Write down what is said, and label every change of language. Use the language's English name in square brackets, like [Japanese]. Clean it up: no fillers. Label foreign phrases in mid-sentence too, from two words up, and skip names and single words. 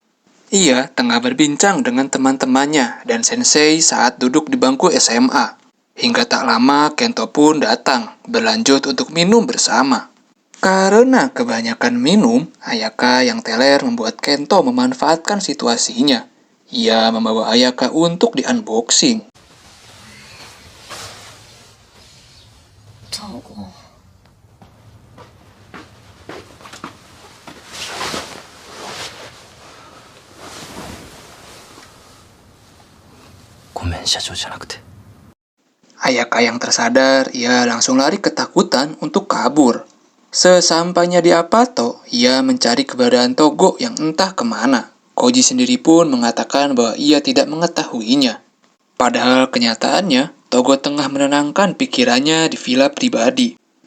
[Indonesian] Ia tengah berbincang dengan teman-temannya dan sensei saat duduk di bangku SMA. Hingga tak lama, Kento pun datang, berlanjut untuk minum bersama. Karena kebanyakan minum, Ayaka yang teler membuat Kento memanfaatkan situasinya. Ia membawa Ayaka untuk di-unboxing. Togo. [Japanese] ごめん社長じゃなくて [Indonesian] Ayaka yang tersadar, ia langsung lari ketakutan untuk kabur. Sesampainya di Apato, ia mencari keberadaan Togo yang entah kemana. Koji sendiri pun mengatakan bahwa ia tidak mengetahuinya. Padahal kenyataannya, Togo tengah menenangkan pikirannya di villa pribadi.